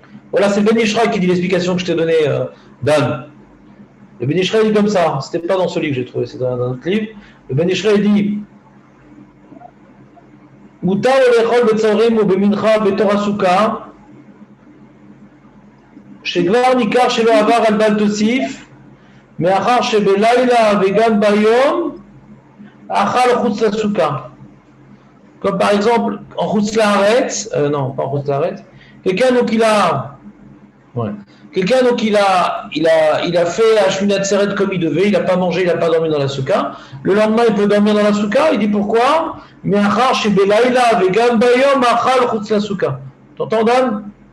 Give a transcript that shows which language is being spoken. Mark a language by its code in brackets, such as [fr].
[fr] Voilà, c'est le Ben Ishra qui dit l'explication que je t'ai donnée, Dan. Le Ben Ishra dit comme ça, c'était pas dans ce livre que j'ai trouvé, c'est dans un autre livre. Le Ben Ishra dit [he] מותר לו לאכול בצהריים ובמנחה בתור הסוכה, שכבר ניכר שלא עבר על בל תוסיף, מאחר שבלילה וגם ביום, אכל חוץ לסוכה. [fr] Comme par exemple en Chutz Laaretz, non, pas en Chutz Laaretz, quelqu'un donc il a fait Ashminat Atzeret comme il devait, il n'a pas mangé, il n'a pas dormi dans la soukha. Le lendemain, il peut dormir dans la soukha. Il dit pourquoi? [he] Me'achar shebelayla vegam bayom achal chutz la soukha. [fr] T'entends, Dan?